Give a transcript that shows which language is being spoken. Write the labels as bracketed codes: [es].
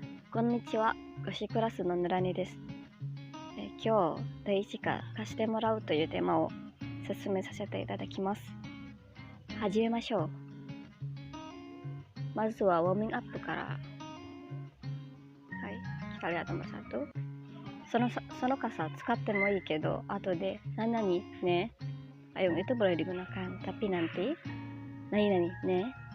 [ja] Konnichiwa, Goshiクラスのぬらにです。今日、第一課貸してもらうというテーマを進めさせていただきます。始めましょう。まずはウォーミングアップから。 [id] はい、kita lihat nomor 1. [ja] その傘使ってもいいけど、後で何々ね。 [id] Ayung itu boleh digunakan, tapi nanti [ja] nani ne.